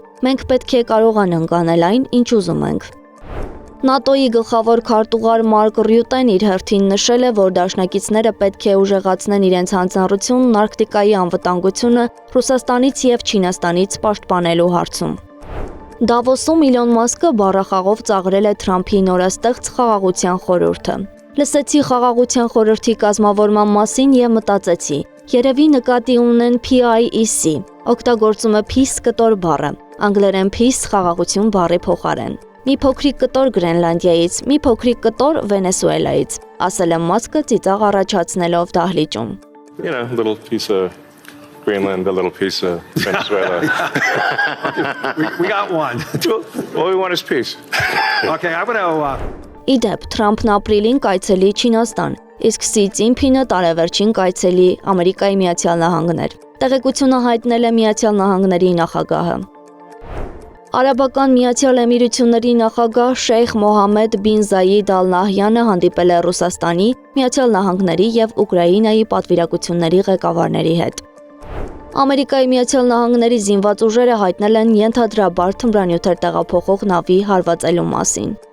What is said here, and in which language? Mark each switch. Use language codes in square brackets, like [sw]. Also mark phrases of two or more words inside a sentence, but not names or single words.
[hy] «Մենք պետք է կարողանանք անել այն, ինչ ուզում ենք»։ ՆԱՏՕ-ի գլխավոր քարտուղար Մարկ Ռյուտեն իր հերթին նշել է, որ դաշնակիցները պետք է ուժեղացնեն իրենց հանձնառությունն Արկտիկայի անվտանգությունը Ռուսաստանից և Չինաստանից պաշտպանելու հարցում։ Դավոսում Իլոն Մասկը բառախաղով ծաղրել է Թրամփի նորաստեղծ խաղաղության խորհուրդը։ Լսեցի խաղաղության խորհրդի կազմավորման մասին և մտածեցի. երևի նկատի ունեն PIEC, օգտագործում է peace կտոր բառը, անգլերեն peace խաղաղություն բառի փոխարեն։ Մի փոքրիկ կտոր Գրենլանդիայից, մի փոքրիկ կտոր Վենեսուելայից, ասել է Մասկը ծիծաղ առաջացնելով դահլիճում։ [en] You know, a little piece of Greenland, a little piece of Venezuela. we got one. All we want is peace. Okay, I'm going to... [hy] Իդեպ, Թրամփն ապրիլին կայցելի Չինաստան, իսկ Սի Ցինփինը տարեվերջին կայցելի Ամերիկայի Միացյալ Նահանգներ։ Տեղեկությունը հայտնել է Միացյալ Նահանգների նախագահը։ Արաբական Միացյալ Էմիրությունների նախագահ Շեյխ Մոհամմեդ բին Զայիդ Ալ Նահյանը հանդիպել է Ռուսաստանի, Միացյալ Նահանգների և Ուկրաինայի պատվիրակությունների ղեկավարների հետ։ Ամերիկայի Միացյալ Նահանգների զինված ուժերը հայտնել են ենթադրաբար թմրանյութեր տեղափոխող նավի հարվածելու մասին։